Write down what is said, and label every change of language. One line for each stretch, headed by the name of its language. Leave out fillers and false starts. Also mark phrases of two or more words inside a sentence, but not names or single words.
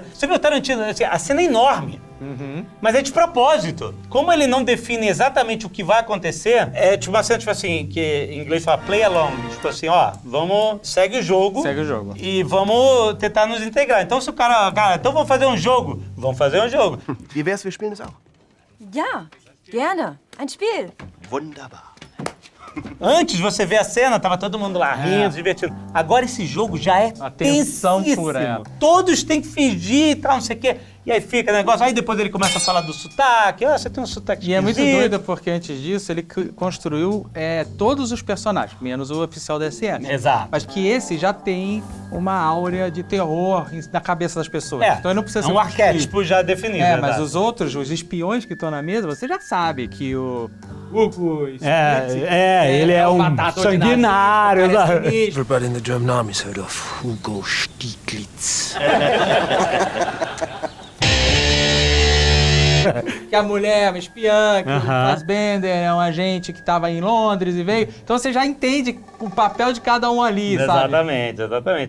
Portuguese: Você viu o Tarantino, assim, a cena é enorme, mas é de propósito. Como ele não define exatamente o que vai acontecer, é tipo uma cena, tipo assim, que em inglês fala
English: play along,
Portuguese: tipo assim, segue o jogo. Segue o jogo. E vamos tentar nos integrar. Então se o cara, então vamos fazer um jogo. Vamos fazer um jogo.
German: Wie wär's, wir spielen es auch? Ja, gerne. Ein Spiel. Wunderbar.
Portuguese: Antes você vê a cena, tava todo mundo lá rindo, divertindo. Agora esse jogo já é tensão tensíssimo. pura. Todos têm que fingir e tal, não sei o quê. E aí fica o negócio, aí depois ele começa a falar do sotaque. Você tem um sotaque E é muito esquisito. doido porque antes disso ele construiu todos os personagens, menos o oficial da SS. Exato. Mas que esse já tem uma áurea de terror na cabeça das pessoas. Então ele não precisa ser um arquétipo já definido. Mas os outros, os espiões que estão na mesa, você já sabe que o Hugo ele é um sanguinário.
English: Everybody in the German army's heard of Hugo Stieglitz.
Portuguese: Que a mulher é uma espiã, que o Fassbender é um agente que estava em Londres e veio. Então você já entende o papel de cada um ali, sabe? Exatamente.